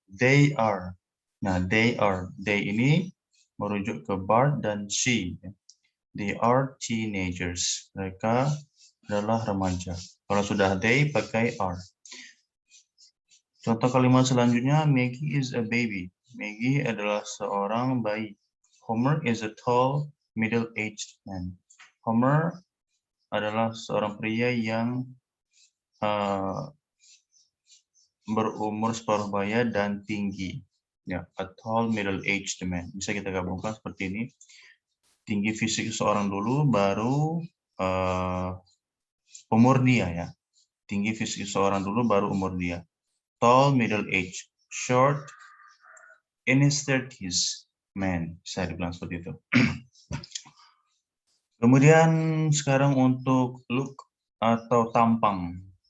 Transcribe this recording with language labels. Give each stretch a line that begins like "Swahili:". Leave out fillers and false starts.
English: They are. Nah, they are. They
Indonesian: ini merujuk ke Bart dan
English: she. They are teenagers.
Indonesian: Mereka adalah remaja. Kalau sudah they, pakai are. Contoh kalimat selanjutnya,
English: Maggie is a baby.
Indonesian: Maggie adalah seorang bayi.
English: Homer is a tall, middle-aged man.
Indonesian: Homer adalah seorang pria yang berumur separuh baya dan tinggi.
English: Ya, a tall, middle-aged man.
Indonesian: Bisa kita gabungkan seperti ini. Tinggi fisik seorang dulu, baru umur dia ya. Tinggi fisik seorang dulu, baru umur dia.
English: Tall, middle age, short, in his 30s, man.
Indonesian: Bisa dibilang seperti itu. Kemudian sekarang untuk look atau tampang.